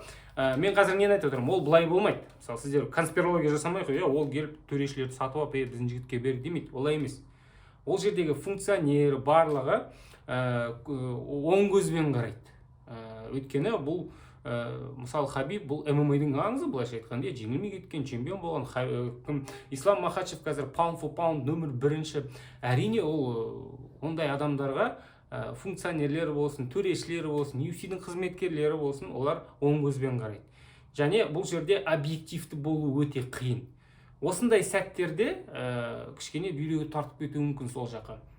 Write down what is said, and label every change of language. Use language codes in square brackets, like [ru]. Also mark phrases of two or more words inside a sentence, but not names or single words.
[kk] Мен қазір нені айтып отырмын, ол былай болмайды. Мысалы сіздер конспирология жасамайық, ол келіп төрешілерді сатып алып, біздің жігітке бер демейді, олай емес. Ол жердегі функционер барлығы оң көзбен қарайды. Өйткені бұл мысалы Хабиб бұл ММА-дің аңызы, былайша айтқанда жеңілмей кеткен чемпион болған. Ислам Махачев қазір [en] pound for pound [kk] нөмір бірінші. Әрине ол ондай адамдарға функционерлер болсын, төрешілер болсын, UFC-дің қызметкерлері болсын, олар оң көзбен қарайды. Және бұл жерде объективті болу өте қиын. Осындай сәттерде кішкене бүйрегі тартып кетуі мүмкін сол жаққа.